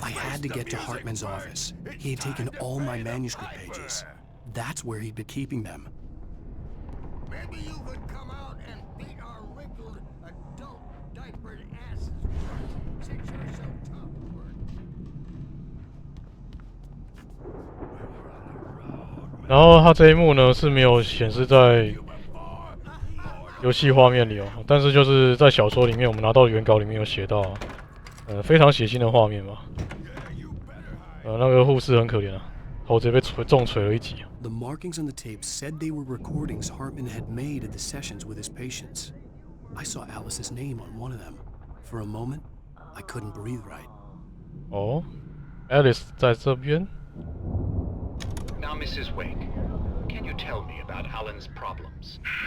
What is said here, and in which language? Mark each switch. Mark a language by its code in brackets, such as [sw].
[en] I had to get to Hartman's office. He had taken all my manuscript pages. That's where he'd been keeping them. Maybe you could come out and beat our wrinkled adult diapered asses since you're so tough. [zh] 然后它这一幕呢是没有显示在游戏画面里哦，但是就是在小说里面，我们拿到的原稿里面有写到非常血腥的画面嘛。那个护士很可怜啊，头直接被重锤了一击。 [en] The markings on the tape said they were recordings Hartman had made at the sessions with his patients. I saw Alice's name on one of them. For a moment, I couldn't breathe right. [zh] 哦 ，Alice 在这边。 [en] Now, Mrs. Wake, can you tell me about Alan's problems?